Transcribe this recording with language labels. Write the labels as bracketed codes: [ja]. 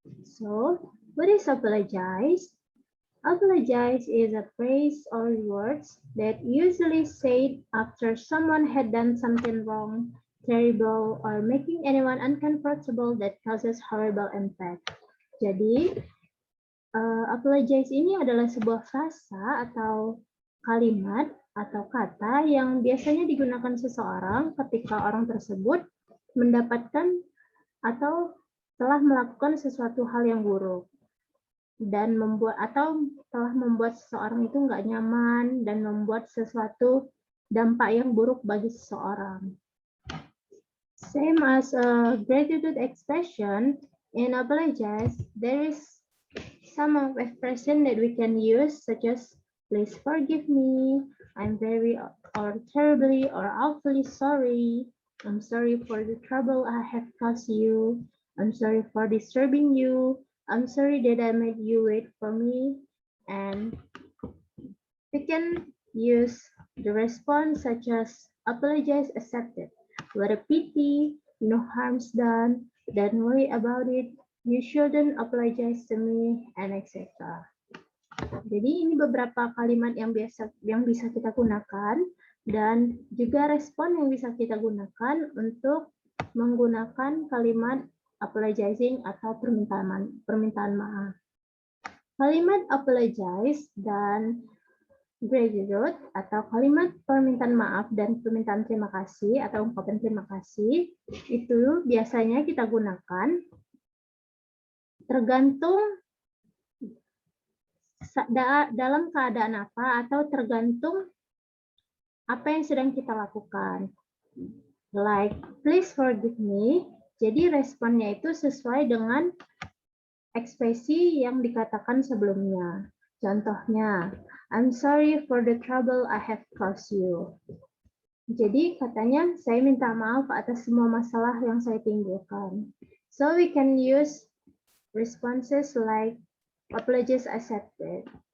[en] So, what is apologize? Apologize is a phrase or words that usually said after someone had done something wrong, terrible, or making anyone uncomfortable that causes horrible impact. [id] Jadi, apologize ini adalah sebuah frasa atau kalimat atau kata yang biasanya digunakan seseorang ketika orang tersebut mendapatkan atau telah melakukan sesuatu hal yang buruk dan telah membuat seseorang itu nggak nyaman dan membuat sesuatu dampak yang buruk bagi seseorang. [en] Same as a gratitude expression, in apologize, there is some of expression that we can use, such as please forgive me, I'm very or terribly or awfully sorry, I'm sorry for the trouble I have caused you, I'm sorry for disturbing you, I'm sorry that I made you wait for me, and we can use the response such as apologize accepted, what a pity, no harm's done, don't worry about it, you shouldn't apologize to me, and etc. [id] Jadi ini beberapa kalimat yang bisa kita gunakan dan juga respon yang bisa kita gunakan untuk menggunakan kalimat apologizing atau permintaan maaf. Kalimat apologize dan gratitude atau kalimat permintaan maaf dan permintaan terima kasih atau ungkapan terima kasih itu biasanya kita gunakan tergantung dalam keadaan apa atau tergantung apa yang sedang kita lakukan. [en] Like, please forgive me. [id] Jadi responnya itu sesuai dengan ekspresi yang dikatakan sebelumnya. [en] Contohnya, I'm sorry for the trouble I have caused you. [id] Jadi katanya, saya minta maaf atas semua masalah yang saya timbulkan. [en] So we can use responses like apologies accepted.